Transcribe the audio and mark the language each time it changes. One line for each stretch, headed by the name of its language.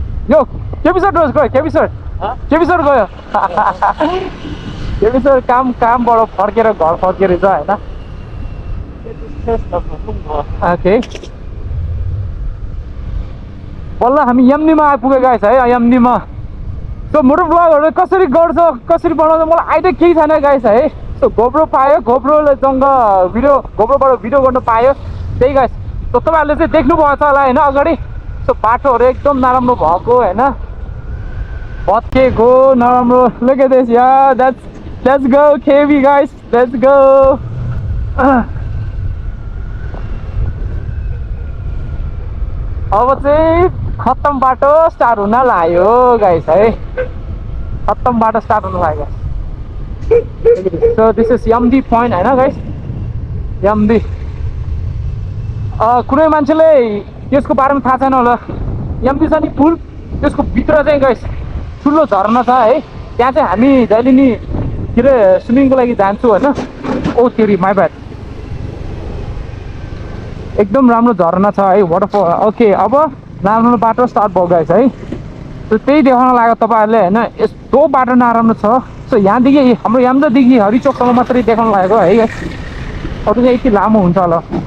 Nepali: यो केपी सर गयो, केपी सर गयो. केपी सर कामबाट फर्केर घर फर्केर छ हैन. ओके, बल्ल हामी यमनीमा आइपुगे गाइस है. यमनीमा सो मोटो भ्लगहरु कसरी गर्छ कसरी बनाउँछ मलाई आइडिया केही छैन गाइस है. सो गोप्रो पायो, गोप्रोबाट भिडियो गर्न पायो त्यही गाइस. सो तपाईहरुले चाहिँ देख्नु भएको छ होला हैन अगाडि. सो बाटोहरु एकदम नराम्रो भएको हैन, भत्केको नराम्रो.
English: Look at this, yeah, that's Let's go KB guys, let's go.
Nepali: अब चाहिँ खत्तम बाटो स्टार्ट हुन लाग्यो गाइस है, खत्तम बाटो स्टार्ट हुन लाग्यो।
English: So this is यमदी point हैन guys, यमदी।
Nepali: कुनै मान्छेले यसको बारेमा थाहा छैन होला, यमदी छ नि पुल, त्यसको भित्र चाहिँ गाइस ठुलो झरना छ है। त्यहाँ चाहिँ हामी जहिले नि के अरे स्विमिङको लागि जान्छु होइन। ओ तेरी
English: my bad,
Nepali: एकदम राम्रो झरना छ है, वाटरफल। ओके अब राम्रो बाटो स्टार्ट भयो गाइस है। सो त्यही देखाउन लाग्यो तपाईँहरूले होइन, यस्तो बाटो नराम्रो छ। सो यहाँदेखि हाम्रो यामजादेखि हरिचोकसम्म मात्रै देखाउन लागेको है गाइस, अरू चाहिँ यति लामो हुन्छ होला।